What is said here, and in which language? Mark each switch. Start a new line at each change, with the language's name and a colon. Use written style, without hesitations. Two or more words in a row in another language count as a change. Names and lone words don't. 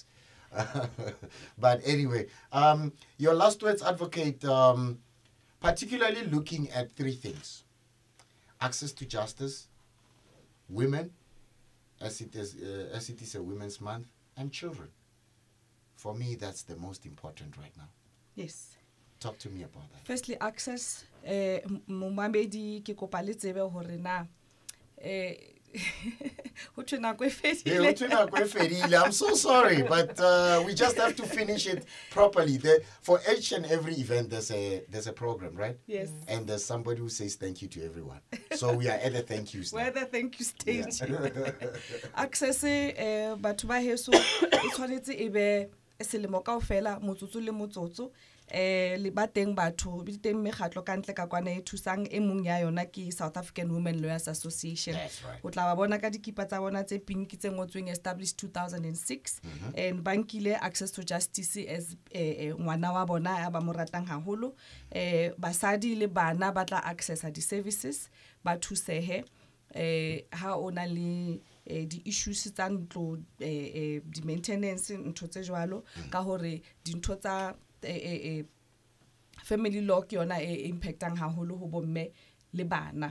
English: But anyway, your last words, advocate, particularly looking at three things. Access to justice, women, as it is a Women's Month, and children. For me, that's the most important right now. Yes. Talk to me about that. Firstly, access.
Southern Sotho: Mumamedi ke kopa le tsebe hore na
English: I'm so sorry, but we just have to finish it properly. For each and every event, there's a program, right? Yes. And there's somebody who says thank you to everyone. So we are at the thank yous now. We're at the thank you stage. Access,
Southern Sotho: batho ba heso e tshwanetse e be selemo kaofela motsotso le motsotso le ba teng batho di teng mekgatlo ka ntle ka kwana e thusang e mong ya yona ke South African Women Lawyers Association. O tla ba bona ka dikipa tsa bona tse pink tse ngotsweng
English: established 2006 and
Southern Sotho: bankile
English: access to justice as
Southern Sotho: ngwana wa bona ya ba mo ratang haholo. Basadi le bana ba tla accessa di services ba thusehe ha ona le di issues tsa ntlo di maintenance ntho tse jwalo ka hore dintho tsa
English: family law
Southern Sotho: ke yona impactang haholo ho bomme le bana.